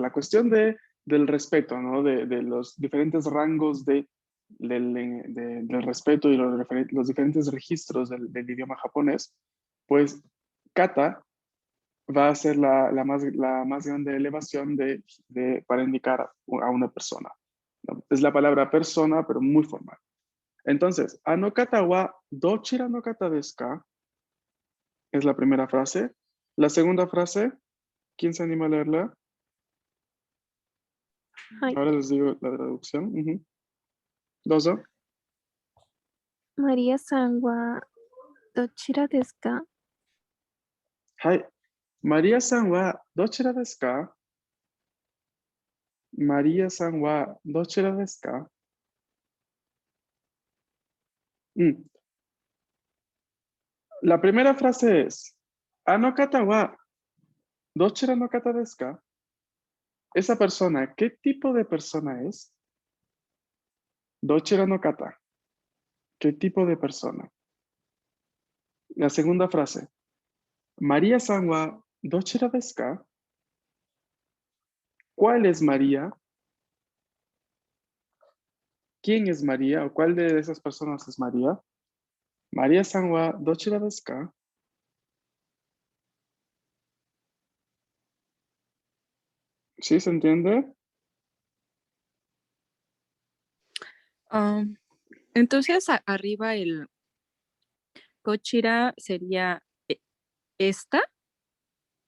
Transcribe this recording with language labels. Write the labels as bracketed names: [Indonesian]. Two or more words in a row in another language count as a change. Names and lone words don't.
[Spanish] La cuestión del respeto, ¿no? De los diferentes rangos del respeto y los diferentes registros del idioma japonés, pues kata va a ser la más grande elevación para indicar a una persona. Es la palabra persona, pero muy formal. [Japanese] Entonces, あの方はどちらの方ですか? [Spanish] Es la primera frase. La segunda frase, ¿quién se anima a leerla? Ay. Ahora les digo la traducción. Dozo. [Japanese] マリアさんはどちらですか? はい。マリアさんはどちらですか? マリアさんはどちらですか? [Spanish] La primera frase es, [Japanese] あの方はどちらの方ですか? [Spanish] Esa persona, ¿qué tipo de persona es? [Japanese] どちらの方. [Spanish] ¿Qué tipo de persona? La segunda frase, [Japanese] マリアさんはどちらですか? [Spanish] ¿Cuál es María? ¿Quién es María? ¿O cuál de esas personas es María? [Japanese] マリアさんはどちらですか? [Spanish] ¿Sí se entiende? Entonces arriba el kochira sería esta.